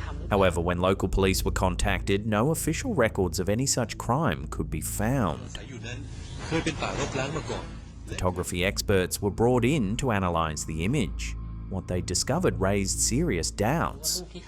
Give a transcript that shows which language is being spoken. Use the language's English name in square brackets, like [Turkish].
[English] However, when local police were contacted, no official records of any such crime could be found. [Thai] อยู่นั้นเคยเป็นป่ารกร้างมาก่อน [English] Photography experts were brought in to analyse the image. What they discovered raised serious doubts.